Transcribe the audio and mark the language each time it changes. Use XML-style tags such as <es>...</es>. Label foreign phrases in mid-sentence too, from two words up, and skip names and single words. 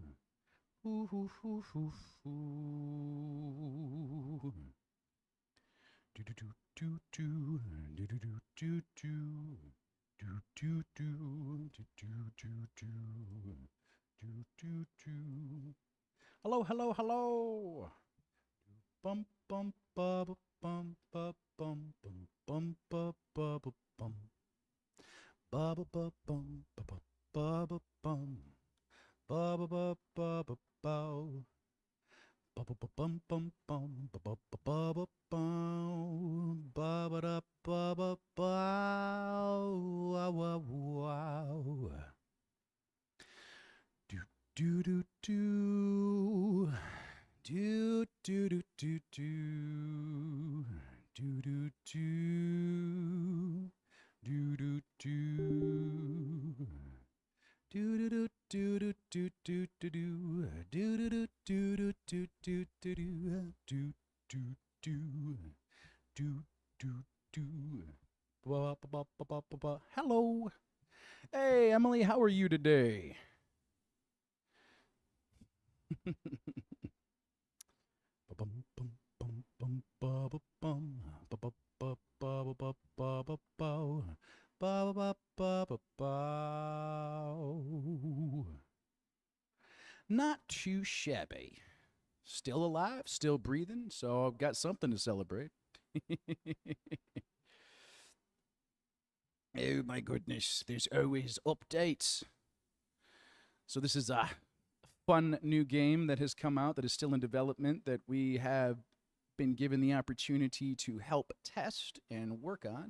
<en>Ooh, ooh, ooh, ooh, ooh. Do do do do do do do do do do do do do do do do do do. Hello, hello, hello. Bum bum ba ba bum ba bum bum bum ba ba ba bum ba ba ba bum ba ba ba ba bum ba ba ba ba ba ba. Ba ba ba bum bum bum ba ba ba ba ba bum ba ba da ba ba ba wow wow wow. Do do do do do do do do do do do do do do do. Do do do do do do do do do do do do do do do do do do do do. Hello. Hey, Emily, how are you today? Bum bum bum bum ba ba bum ba ba ba ba ba ba ba ba ba ba ba ba ba ba. Not too shabby. Still alive, still breathing, so I've got something to celebrate. Oh my goodness, there's always updates. So this is a fun new game that has come out that is still in development that we have been given the opportunity to help test and work on.</en>